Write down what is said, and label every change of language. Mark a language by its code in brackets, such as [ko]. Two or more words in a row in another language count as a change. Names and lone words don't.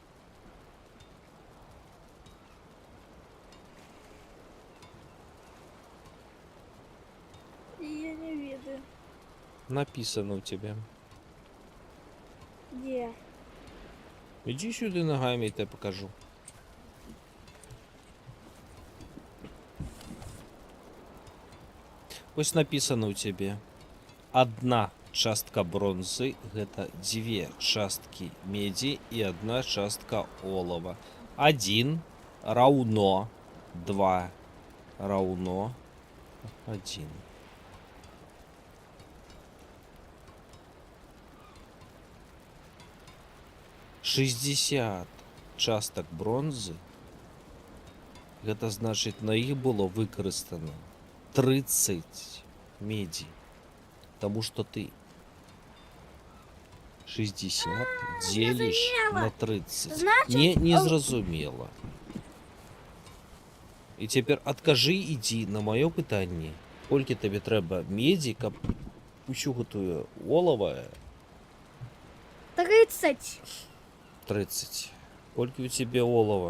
[be] Я не ведаю. Написано ў цябе. [ru] Где? [be] Ідзі сюды нагамі, [ru] я тебе покажу. [be] Ось написано ў цябе. Одна частка бронзы гэта 2 часткі медзі і 1 частка олова. 1 раўно 2 раўно 1. «60 частак бронзы, гэта значыць, на іх было выкарыстана 30 [ru] меди, потому что ты 60 делишь на 30. Значит, [be] Не зразумела. І цяпер адкажы, ідзі на маё пытанне, колькі табе трэба медзі, каб усю гэтую олава 30. 30. Колькі ў цябе олава?